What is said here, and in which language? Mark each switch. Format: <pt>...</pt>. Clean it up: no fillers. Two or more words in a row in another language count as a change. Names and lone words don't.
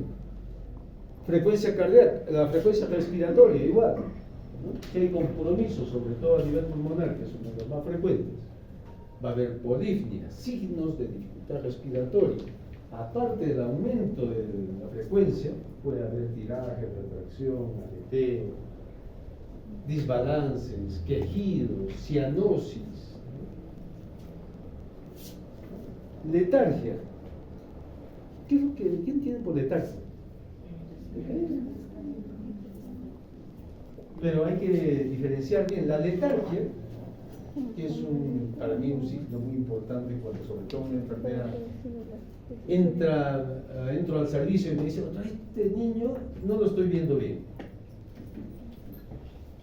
<es>Frecuencia cardíaca, la frecuencia respiratoria, igual, ¿no? Si hay compromiso, sobre todo a nivel pulmonar, que es uno de los más frecuentes, va a haber polipnia, signos de dificultad respiratoria. Aparte del aumento de la frecuencia, puede haber tiraje, retracción, aleteo, disbalances, quejidos, cianosis, letargia. ¿Quién tiene por letargia? Pero hay que diferenciar bien la letargia, que es para mí un signo muy importante cuando sobre todo una enfermera entro al servicio y me dice, este niño no lo estoy viendo bien.</es>